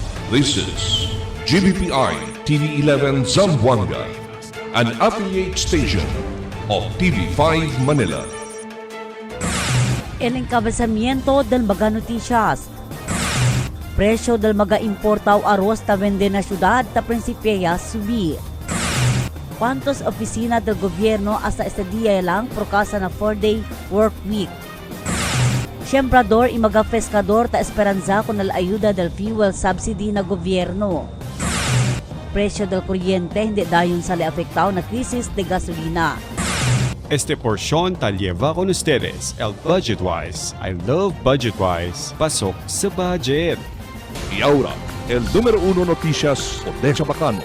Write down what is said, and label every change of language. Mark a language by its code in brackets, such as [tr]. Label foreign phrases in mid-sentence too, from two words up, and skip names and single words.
[en] This is GBPI TV11 Zamboanga, an affiliate station of TV5 Manila. [cbk] El encabezamiento del Maga Noticias. Presyo del Maga importaw arroz ta vende na syudad ta Principia subir. ¿Cuántos oficinas del gobierno hasta este día lang por causa na 4-day work week? Sembrador y mga pescador ta esperanza con la ayuda del [en] fuel subsidy [cbk] na gobyerno. Presyo del kuryente hindi dayon sa apektado na krisis de gasolina. Este porción tal lleva con ustedes el Budgetwise. [en] I love Budgetwise. [tl] Pasok sa budget. [cbk] Y ahora, el número 1 noticias de Chabacano.